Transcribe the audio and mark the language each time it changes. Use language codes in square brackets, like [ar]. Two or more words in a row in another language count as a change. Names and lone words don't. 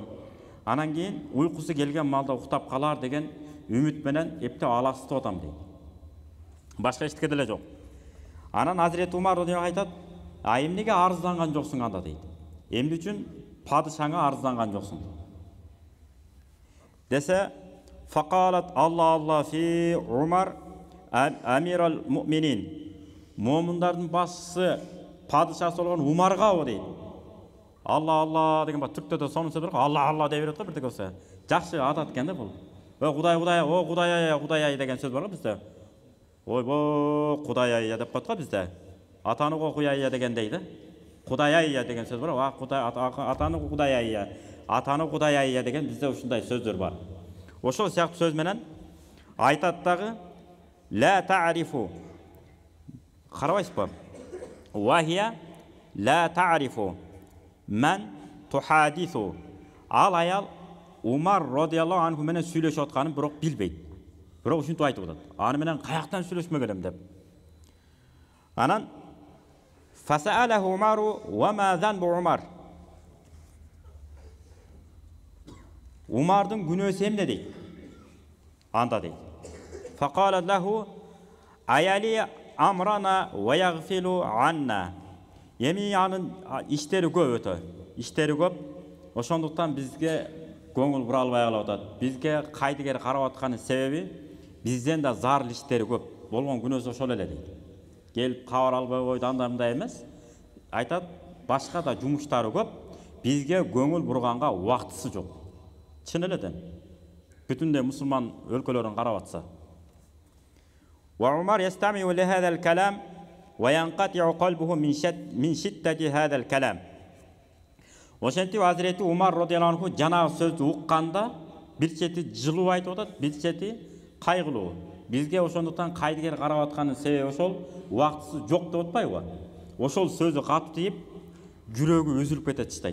[ky] Анан кийин уйкусу келген малда уктап калар деген үмүт менен эптеп алаксытып атам дейт. Башка эчтеке деле жок. Анан Азирет Умар радияллаху айтат, эмнеге арызданган жоксуң анда дейт. Эмне үчүн падышаңа арызданган жоксуң? [ar] Десе, فقالت الله في عمر أمير المؤمنين. [ky] Момундардын башчысы падышасы болгон Умарга о дейт. Алла деген бар түрктөдө сонун сөз бар. Алла деп берет го бирдеке болсо. Жакшы атат экен да бул. Кудай деген сөз бар го бизде. Ойбо Кудай деп коет го бизде. Атаны го Кудай дегендей да. Кудай деген сөз бар. Атаны Кудай деген бизде ушундай сөздөр бар. Ошол сыяктуу сөз менен айтат дагы [ar] لا تعرف. [ky] Карабайсызбы? [ar] وهي لا تعرف من تحدثه. [ky] Ал аял Умар [ar] رضي الله عنه [ky] менен сүйлөшүп атканын бирок билбейт. Бирок ушинтип айтып атат. Аны менен каяктан сүйлөшмөк элем деп. [ar] Анан فسألها عمر وما ذنب عمر. [ky] Умардын күнөөсү эмне дейт? Анда дейт. [ar] فقالت له يلي أمرنا ويغفل عنا. [ky] Эми анын иштери көп өтө. Иштери көп. Ошондуктан бизге көңүл бура албай калып атат. Бизге кайдыгер карап атканын себеби бизден да зарыл иштери көп. Болгон күнөөсү ошол эле дейт. Келип кабар албай койду анда эмес. Айтат, башка да жумуштары көп. Бизге көңүл бурганга убактысы жок. Чын эледен. Бүтүндөй мусулман өлкөлөрүн карап атса. [ar] وعمر يستمع لهذا الكلام وينقطع قلبه من شدة هذا الكلام. [ky] Ошентип Азирети Умар [ar] رضي الله عنه [ky] жанагы сөздү укканда бир чети жылуу айтып атат, бир чети кайгылуу. Бизге ошондуктан кайдыгер карап атканын себеби ошол, убактысы жок деп атпайбы? Ошол сөзү каптыйып, жүрөгү үзүлүп кетет чыйт.